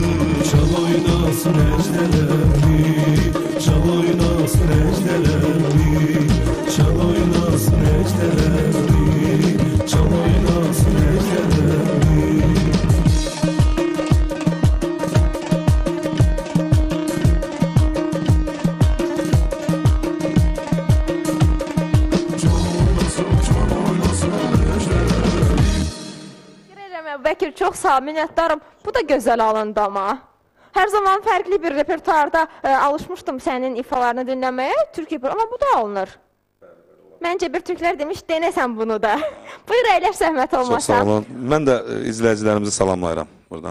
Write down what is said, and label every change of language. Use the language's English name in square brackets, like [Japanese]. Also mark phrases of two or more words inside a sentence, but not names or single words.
[Azerbaijani] Çal oynasın ejderemi, çal oynasın ejderemi, çal oynasın ejderemi, çal oynasın ejderemi. Teşekkür Bəkir, çox sağ ol, minnətdarım. Bu da gözəl alındı ama. Hər zaman fərqli bir repertuarda alışmışdım sənin ifalarını dinləməyə, Türkiyə amma bu da alınır. Məncə bir türklər demiş, denəsən bunu da. Buyur, əyləş zəhmət Çox olmasa. sağ olun. Mən də izləyicilərimizi salamlayıram buradan.